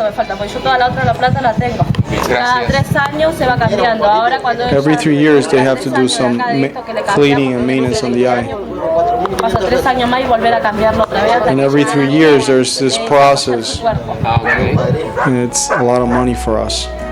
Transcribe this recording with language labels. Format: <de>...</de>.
<es>Eso me falta, porque yo toda la otra la plata la tengo. Cada 3 años se va cambiando. Ahora cuando</es> <en>Every 3 years they have to do some cleaning and maintenance on the eye.</en> <es>pasa 3 años más y volver a cambiarlo otra vez.</es> <en>And every 3 years there's this process, and it's a lot of money for us.</en>